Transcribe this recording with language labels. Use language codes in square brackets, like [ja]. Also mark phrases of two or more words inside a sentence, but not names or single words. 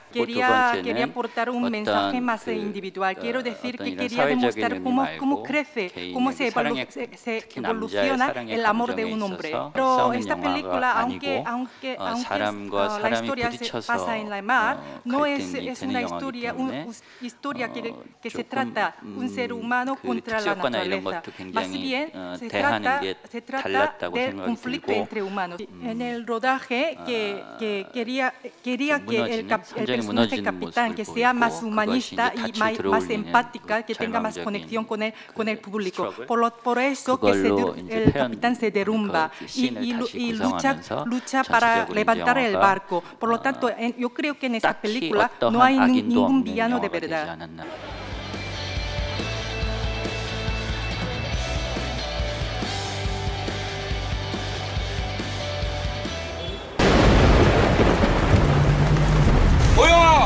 [ko] 또 두 번째는 어떤 이런 사회적인 의미 말고 개인에게 사랑의 특히 남자의 사랑의 감정에 있어서 싸우는 영화가 아니고 사람과 사람이 부딪혀서 갈등이 되는 영화이기 때문에 조금 그 특수효과나 이런 것도 굉장히 대하는 게 달랐다고 생각이 들고 [es] En el rodaje quería que el personaje capitán que sea más humanista y más empática, que tenga más conexión con el público. Por eso que el capitán se derrumba y lucha para levantar el barco. Por lo tanto, yo creo que en esta película no hay ningún villano de verdad. [ko] 호영아!